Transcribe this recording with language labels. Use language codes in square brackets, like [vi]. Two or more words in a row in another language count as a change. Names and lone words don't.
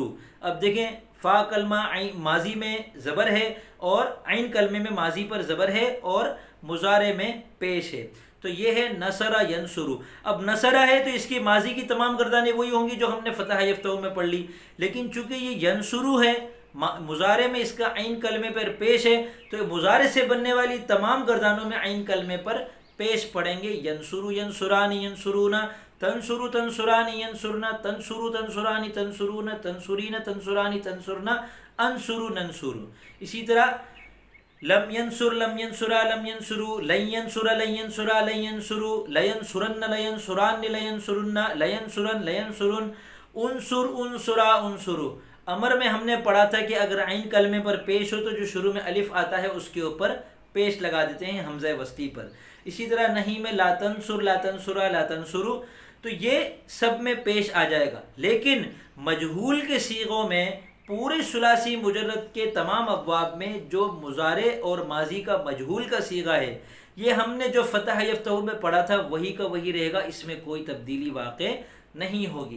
[ur] اب دیکھیں فا کلمہ ماضی میں زبر ہے اور عین کلمے میں ماضی پر زبر ہے اور مضارع میں پیش ہے، تو یہ ہے [ar] نصر ینصر. [ur] اب نصر ہے تو اس کی ماضی کی تمام گردانیں وہی ہوں گی جو ہم نے [ar] فتح یفتح [ur] میں پڑھ لی، لیکن چونکہ یہ ینصر ہے مضارع میں اس کا عین کلمے پر پیش ہے تو مضارع سے بننے والی تمام گردانوں میں عین کلمے پر پیش پڑیں گے. [ar] ینصر ینصران ینصرون، تنصر تنصران ینصرن، تنصر تنصران تنصرون، تنصرین تنصران تنصرن، انصر ننصر. [ur] اسی طرح [ar] لم ینصر لم ینصرا لم ینصروا، لن ینصر لن ینصرا لن ینصروا، لینصرن لینصران لینصرن، لینصرن لینصرن، انصر انصرا انصروا. [ur] امر میں ہم نے پڑھا تھا کہ اگر عین کلمے پر پیش ہو تو جو شروع میں الف آتا ہے اس کے اوپر پیش لگا دیتے ہیں حمزہ وسطی پر. اسی طرح نہیں میں [ar] لا تنصر لا تنصرا لا تنصروا، [ur] تو یہ سب میں پیش آ جائے گا. لیکن مجہول کے صیغوں میں پورے ثلاثی مجرد کے تمام ابواب میں جو مضارع اور ماضی کا مجہول کا صیغہ ہے یہ ہم نے جو [ar] فتح یفتح [ur] میں پڑھا تھا وہی کا وہی رہے گا، اس میں کوئی تبدیلی واقع نہیں ہوگی.